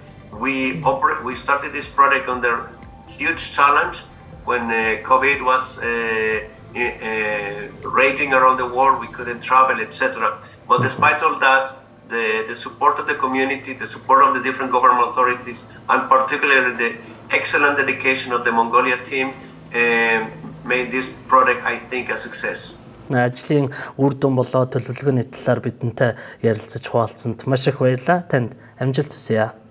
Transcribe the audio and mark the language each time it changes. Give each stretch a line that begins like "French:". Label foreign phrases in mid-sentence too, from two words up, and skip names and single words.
English: We started this project under huge challenge when COVID was raging around the world. We couldn't travel, etc. But despite all that, the support of the community, the support of the different government authorities, and particularly the excellent dedication of the Mongolia team made this project, I think, a success.
Mongolian: Ажлын үр дүн болоо төлөвлөгөөний талаар бидэнтэй ярилцаж хуваалцсанд маш их баярлалаа. Танд амжилт хүсье.